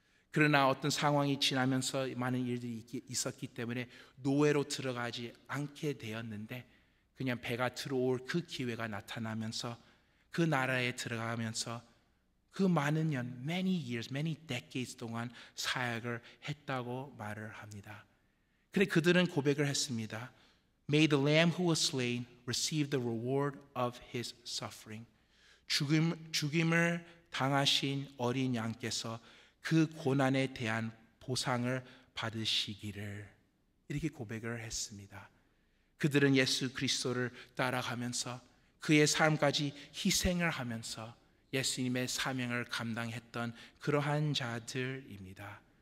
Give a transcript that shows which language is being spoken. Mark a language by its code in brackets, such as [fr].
[ko] 그러나 어떤 상황이 지나면서 많은 일들이 있었기 때문에 노예로 들어가지 않게 되었는데 그냥 배가 들어올 그 기회가 나타나면서 그 나라에 들어가면서 그 많은 년, [en] many years, many decades [ko] 동안 사역을 했다고 말을 합니다. 그래 그들은 고백을 했습니다. [en] May the lamb who was slain receive the reward of his suffering. [ko] 죽임을 당하신 어린 양께서 그 고난에 대한 보상을 받으시기를 이렇게 고백을 했습니다. 그들은 예수 그리스도를 따라가면서 그의 삶까지 희생을 하면서 예수님의 사명을 감당했던 그러한 자들입니다.